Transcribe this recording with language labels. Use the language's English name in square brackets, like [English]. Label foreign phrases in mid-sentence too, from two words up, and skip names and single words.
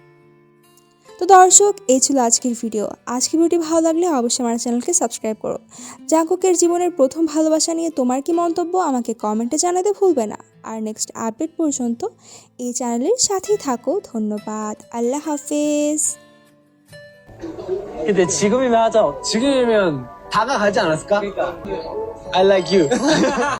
[Bangla] তো দর্শক, এই ছিল আজকের ভিডিও। আজকের ভিডিওটি ভালো লাগলে অবশ্যই আমার চ্যানেলকে সাবস্ক্রাইব করো। জাংকুকের জীবনের প্রথম ভালোবাসা নিয়ে তোমার কি মন্তব্য আমাকে কমেন্টে জানাতে ভুলবে না। আর [English] next update [Bangla] পর্যন্ত এই চ্যানেলের সাথেই থাকো। ধন্যবাদ। [Urdu] اللہ حافظ. [Korean] 근데 지금이면 하자. 지금이면 다가가지 않았을까? 그러니까. [English] I like you.